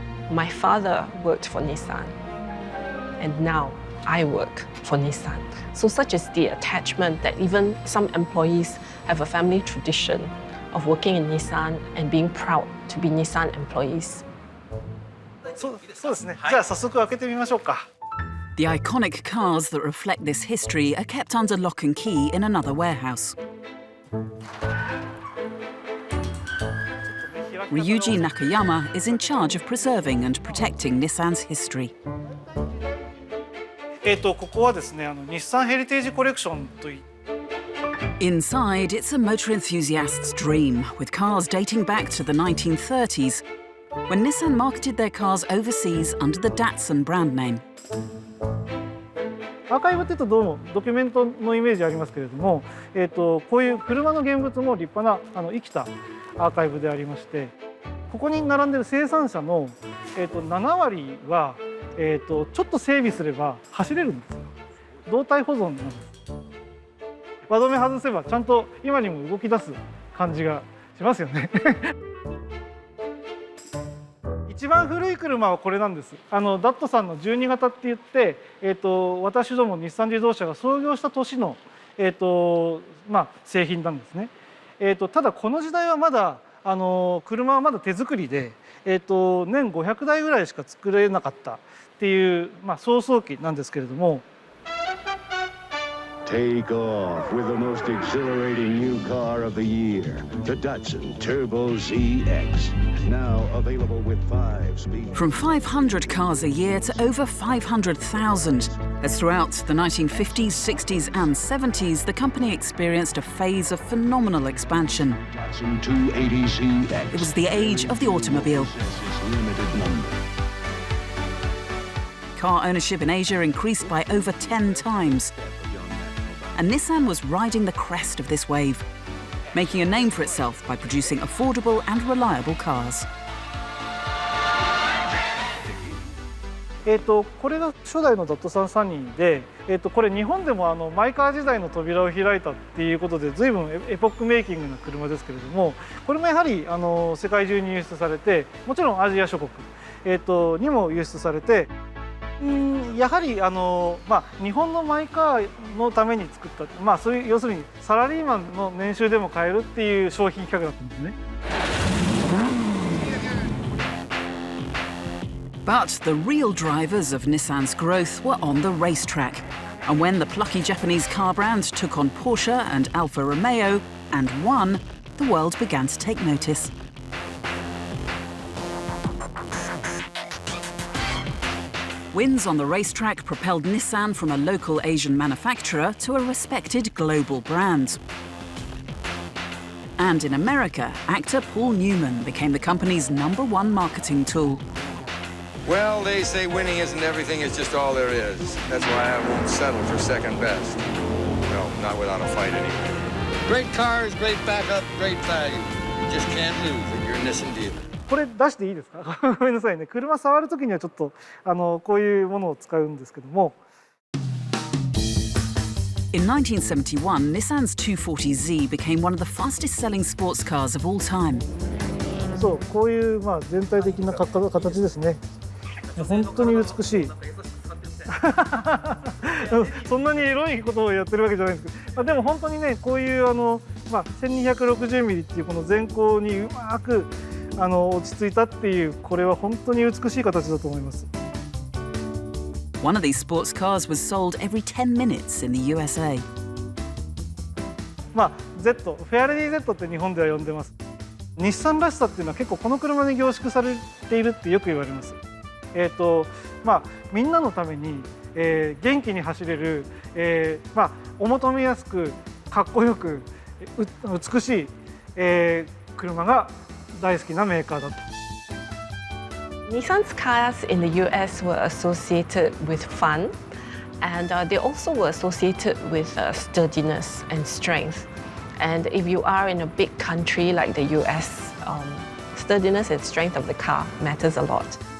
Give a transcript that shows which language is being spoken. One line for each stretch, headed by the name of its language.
English: My father worked for Nissan. And now I work for Nissan. So such is the attachment that even some employees have a family tradition of working in Nissan and being proud to be Nissan employees.
Japanese: そうですね。じゃあ早速開けてみましょうか。
English: The iconic cars that reflect this history are kept under lock and key in another warehouse. Ryuji Nakayama is in charge of preserving and protecting Nissan's history.
Japanese: ここはですね、日産ヘリテージコレクションとい
English: Inside, it's a motor enthusiast's dream, with cars dating back to the 1930s, when Nissan marketed their cars overseas under the Datsun brand name.
Japanese: アーカイブっていうとどうもドキュメントのイメージありますけれども、こういう車の現物も立派な生きたアーカイブでありまして、ここに並んでる生産者の、7割は、ちょっと整備すれば走れるんですよ。動態保存なんです。輪止め外せばちゃんと今にも動き出す感じがしますよね。一番古い車はこれなんです。ダットさんの12型って言って、私ども日産自動車が創業した年の、製品なんですね。ただこの時代はまだ車はまだ手作りで、年500台ぐらいしか作れなかったっていう、草創期なんですけれども。
English: Take off with the most exhilarating new car of the year, the Datsun Turbo ZX. Now available with 5 speed. From 500 cars a year to over 500,000, as throughout the 1950s, 60s and 70s, the company experienced a phase of phenomenal expansion. Datsun 280ZX. It was the age of the automobile. Limited number. Car ownership in Asia increased by over 10 times. And Nissan was riding the crest of this wave, making a name for itself by producing affordable and reliable cars.
Japanese: これが初代のダットサンサニーで、これ日本でもマイカー時代の扉を開いたっていうことで随分エポックメイキングな車ですけれども、これもやはり世界中に輸出されて、もちろんアジア諸国、にも輸出されて。やはり日本のマイカーのために作った、そういう要するにサラリーマンの年収でも買えるっていう商品企画だったんですね。
English: But the real drivers of Nissan's growth were on the racetrack. And when the plucky Japanese car brand took on Porsche and Alfa Romeo and won, the world began to take notice. Wins on the racetrack propelled Nissan from a local Asian manufacturer to a respected global brand. And in America, actor Paul Newman became the company's #1 marketing tool. Well, they say winning isn't everything, it's just all there is. That's why I won't settle for second best. No, not without a fight anyway. Great cars, great backup, great value. You just can't lose if you're a Nissan dealer.
Japanese: これ出していいですか？ごめんなさいね。車触るときにはちょっとこういうものを使うんですけども。
English: In 1971, Nissan's 240Z became one of the fastest-selling sports cars of all time.
Japanese: そう、こういう全体的な形ですね。本当に美しい。そんなにエロいことをやってるわけじゃないんですけど、でも本当にね、こういう1260ミリっていうこの前高にうまく落ち着いたっていう、これは本当に美しい形だと思います。
English: One of these sports cars was sold every 10 minutes in the USA.
Japanese: Z、フェアレディ Z って日本では呼んでます。日産らしさっていうのは結構この車に凝縮されているってよく言われます。みんなのために、元気に走れる、お求めやすくかっこよく美しい、車が大好きなメーカーだと。
English: Nissan's cars in the US were associated with fun, and they also were associated with sturdiness and strength. And if you are in a big country like the US, sturdiness and strength of the car matters a lot.